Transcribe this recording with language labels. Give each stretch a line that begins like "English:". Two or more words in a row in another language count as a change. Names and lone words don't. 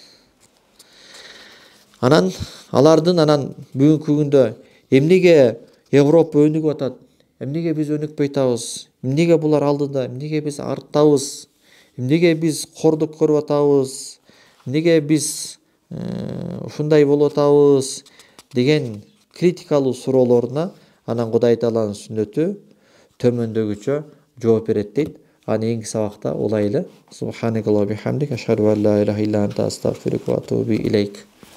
Kyrgyz: Алардын бүгүнкү күндө эмнеге Европа өнүгүп атат, эмнеге биз өнүкпөй атабыз, эмнеге булар алдыда, эмнеге биз арттабыз, эмнеге биз кордук көрүп атабыз, эмнеге биз ушундай болуп атабыз деген критикалуу суроолоруна Кудай Тааланын сүннөтү төмөндөгүчө жооп берет дейт. Эки сабакта улайлы.
Arabic: سبحانك اللهم بحمدك، أشهد أن لا إله إلا أنت أستغفرك وأتوب إليك.